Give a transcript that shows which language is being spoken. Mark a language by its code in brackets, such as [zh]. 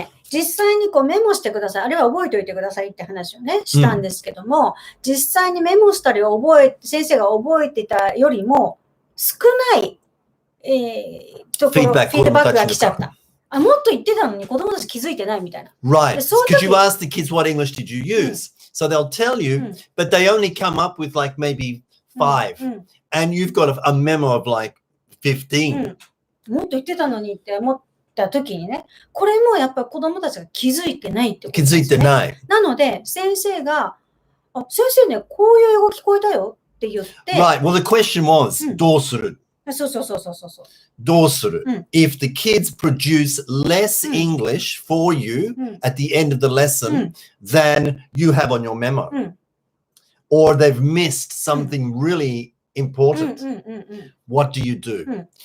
[ja] 実際にこうメモしてください。あるいは覚えておいてくださいって話をね、したんですけども、実際にメモしたり先生が覚えてたよりも少ない、フィードバックが来ちゃった。あ、もっと言ってたのに子供たち気づいてないみたいな。 [en] Right. [ja] でそういう [en] Because [ja] 時 [en] you ask the kids, what English did you use? So they'll tell you, but they only come up with like maybe 5. And you've got a memo of like 15. [ja] もっと言ってたのにって思った時にね、これもやっぱり子供たちが気づいてないってことですね。気づいてない。なので、先生が、あ、先生ね、こういう英語聞こえたよって言って。 [en] Right. Well, the question was, [ja] どうする？そう。どうする？ [en] If the kids produce less English for you at the end of the lesson than you have on your memo, or they've missed something really important, what do you do?